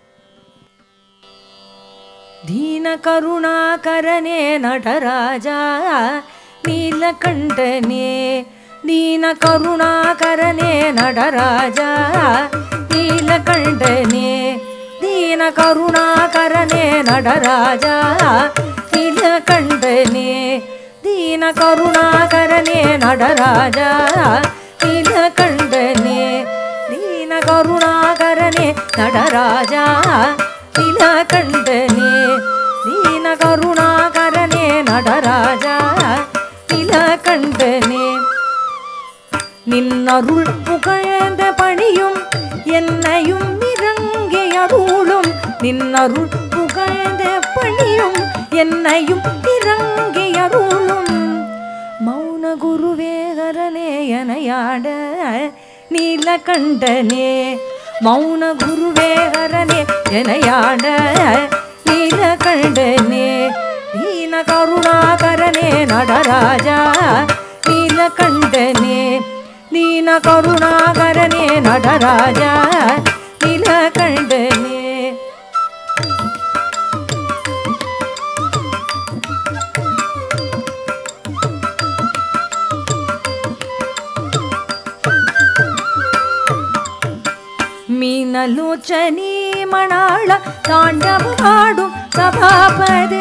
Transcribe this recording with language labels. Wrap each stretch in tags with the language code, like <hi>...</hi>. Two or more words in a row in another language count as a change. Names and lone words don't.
<ta>தீனகருணாகரனே நடராஜ நீலகண்டனே தீனகருணாகரனே நடராஜ நீலகண்டனே தீனகருணாகரனே நடராஜ நீலகண்டனே தீனகருணாகரனே நடராஜ நீலகண்டனே தீனகருணாகரனே நடராஜ நீலகண்டனே தீனகருணாகரனே நடராஜ நீலகண்டனே நின்னருள் புகழ்ந்த பணியும் என்னையும் இறங்கி அருளும் நின்னருள் புகழ்ந்த பணியும் என்னையும் இறங்கி அருளும் மௌன குருவேகரனே எனையாட நீலகண்டனே மௌன குருவேகரனே எனையாட நீலகண்டனே தீன கருணாகரனே நடராஜா நீலகண்டனே தீன கருணாகரனே நடராஜ நீலகண்டனே</ta> <kn>ಮೀನಲೋಚನಿ ಮಣಾಳ ತಾಣ್ಡವಮಾಡು ಸಭಾಪದೆ</kn>